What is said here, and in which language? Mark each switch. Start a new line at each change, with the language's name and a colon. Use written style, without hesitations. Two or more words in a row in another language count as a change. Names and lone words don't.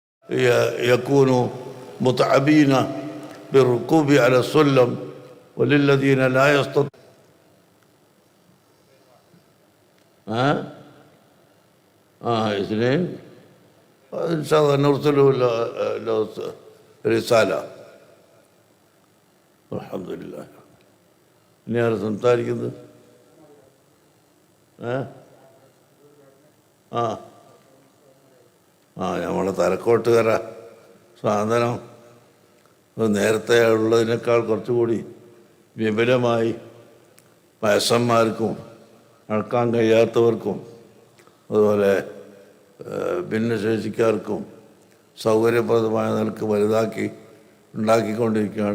Arabic: يكونوا متعبين بالركوب على السلم وللذين لا يستطيعون اثنين إن شاء الله نرسل له رسالة الحمد لله
Malayalam: ഇനി ആര് സംസാരിക്കുന്നത് നമ്മളെ തലക്കോട്ടുകര സാധനം നേരത്തെ ഉള്ളതിനേക്കാൾ കുറച്ചുകൂടി വിപുലമായി വയസ്സന്മാർക്കും നടക്കാൻ കഴിയാത്തവർക്കും അതുപോലെ ഭിന്നശേഷിക്കാർക്കും സൗകര്യപ്രദമായ നിലക്ക് വലുതാക്കി ഉണ്ടാക്കിക്കൊണ്ടിരിക്കുകയാണ്.